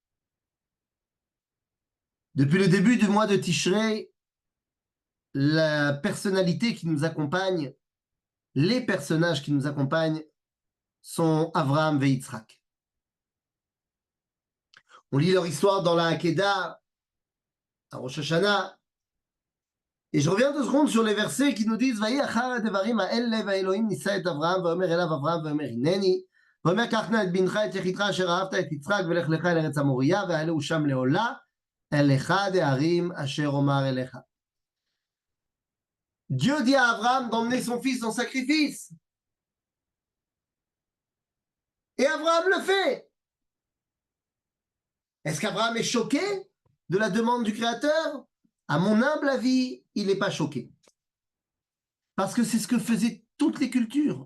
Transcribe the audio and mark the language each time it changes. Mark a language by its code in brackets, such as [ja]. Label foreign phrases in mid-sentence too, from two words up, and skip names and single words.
[fr] Depuis le début du mois de Tishrei, la personnalité qui nous accompagne, les personnages qui nous accompagnent sont Avraham et Yitzhak. On lit leur histoire dans la Hakeda, à Rosh Hashanah, et je reviens 2 secondes sur les versets qui nous disent [he] ויהי אחר הדברים האלה והאלהים נסה את אברהם ויאמר אליו אברהם ויאמר הנני ויאמר קח נא את בנך את יחידך אשר אהבת את יצחק ולך לך אל ארץ המוריה והעלהו שם לעלה על אחד ההרים אשר אמר אליך. [fr] Dieu dit à Abraham d'emmener son fils en sacrifice. Et Abraham le fait. Est-ce qu'Abraham est choqué de la demande du Créateur? À mon humble avis, il n'est pas choqué. Parce que c'est ce que faisaient toutes les cultures.